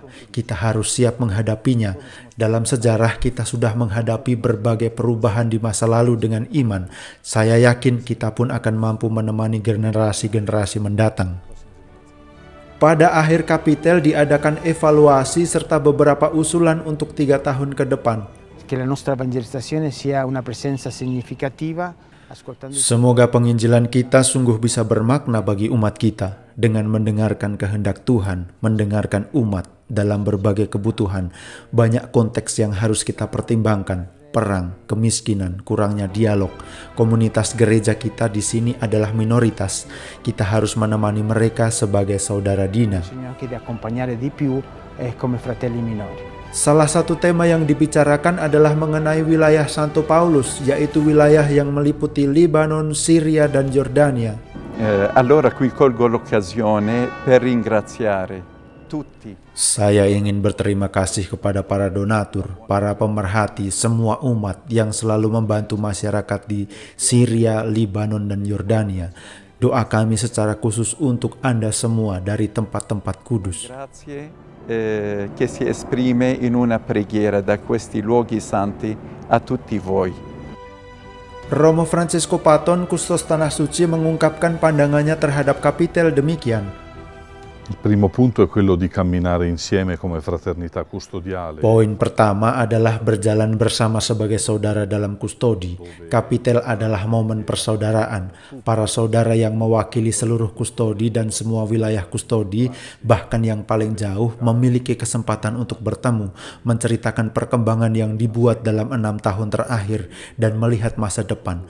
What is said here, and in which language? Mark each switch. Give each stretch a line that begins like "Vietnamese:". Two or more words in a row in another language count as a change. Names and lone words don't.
Indonesian: Kita harus siap menghadapinya. Dalam sejarah kita sudah menghadapi berbagai perubahan di masa lalu dengan iman. Saya yakin kita pun akan mampu menemani generasi-generasi mendatang. Pada akhir kapitel diadakan evaluasi serta beberapa usulan untuk 3 tahun ke depan.
Italian: Que la nostra evangelizzazione sia una presenza significativa.
Indonesian: Semoga penginjilan kita sungguh bisa bermakna bagi umat kita dengan mendengarkan kehendak Tuhan, mendengarkan umat dalam berbagai kebutuhan. Banyak konteks yang harus kita pertimbangkan. Perang, kemiskinan, kurangnya dialog. Komunitas gereja kita di sini adalah minoritas. Kita harus menemani mereka sebagai saudara Dina. Salah satu tema yang dibicarakan adalah mengenai wilayah Santo Paulus, yaitu wilayah yang meliputi Libanon, Syria, dan Yordania.
Italian: Allora qui colgo l'occasione per ringraziare tutti.
Indonesian: Saya ingin berterima kasih kepada para donatur, para pemerhati, semua umat yang selalu membantu masyarakat di Syria, Libanon, dan Yordania. Doa kami secara khusus untuk Anda semua dari tempat-tempat kudus.
Italian: Grazie. Che si esprime in una preghiera da questi luoghi santi a tutti voi.
Indonesian: Romo Francesco Paton, Kustos Tanah Suci, mengungkapkan pandangannya terhadap kapitel demikian.
Italian: Il primo punto è quello di camminare insieme come fraternità custodiale.
Indonesian: Poin pertama adalah berjalan bersama sebagai saudara dalam kustodi. Kapitel adalah momen persaudaraan. Para saudara yang mewakili seluruh kustodi dan semua wilayah kustodi, bahkan yang paling jauh, memiliki kesempatan untuk bertemu, menceritakan perkembangan yang dibuat dalam 6 tahun terakhir, dan melihat masa depan.